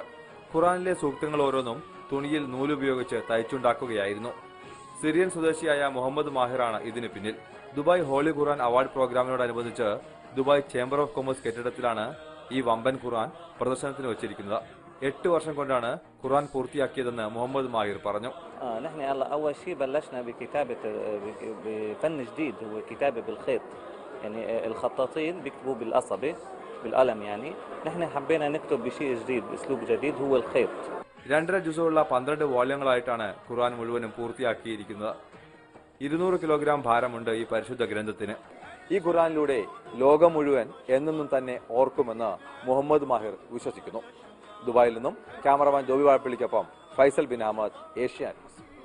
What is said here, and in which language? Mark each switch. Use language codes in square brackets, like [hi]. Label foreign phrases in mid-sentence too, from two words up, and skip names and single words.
[ml] ഖുറാനിലെ സൂക്തങ്ങൾ ഓരോന്നും തുണിയിൽ നൂലുപയോഗിച്ച് തയ്ച്ചുണ്ടാക്കുകയായിരുന്നു. സിറിയൻ സ്വദേശിയായ മുഹമ്മദ് മാഹിറാണ് ഇതിന് പിന്നിൽ. ദുബായ് ഹോളി ഖുറാൻ അവാർഡ് പ്രോഗ്രാമിനോടനുബന്ധിച്ച് ദുബായ് ചേംബർ ഓഫ് കൊമേഴ്സ് കെട്ടിടത്തിലാണ് ഈ വമ്പൻ ഖുറാൻ പ്രദർശനത്തിന് വച്ചിരിക്കുന്നത്. 8 വർഷം കൊണ്ടാണ് ഖുറാൻ പൂർത്തിയാക്കിയതെന്ന് മുഹമ്മദ് മാഹിർ പറഞ്ഞു. [ar] بالقلم يعني نحن حبينا نكتب بشيء جديد باسلوب جديد هو الخيط. [ml] 2.5 ജുസുള്ള 12 വോള്യങ്ങളായിട്ടാണ് ഖുറാൻ മുഴുവനും പൂർത്തിയാക്കിയിരിക്കുന്നത്. 200 കിലോഗ്രാം ഭാരമുണ്ട് ഈ പരിശുദ്ധ ഗ്രന്ഥത്തിന്. ഈ ഖുറാനിലൂടെ ലോകം മുഴുവൻ എന്നെന്നും തന്നെ ഓർക്കുമെന്ന് മുഹമ്മദ് മാഹിർ വിശ്വസിക്കുന്നു. ദുബായിൽ നിന്നും ക്യാമറമാൻ ജോബി വാഴപ്പള്ളിക്കൊപ്പം ഫൈസൽ ബിൻ അഹമ്മദ്, ഏഷ്യാനെറ്റ്.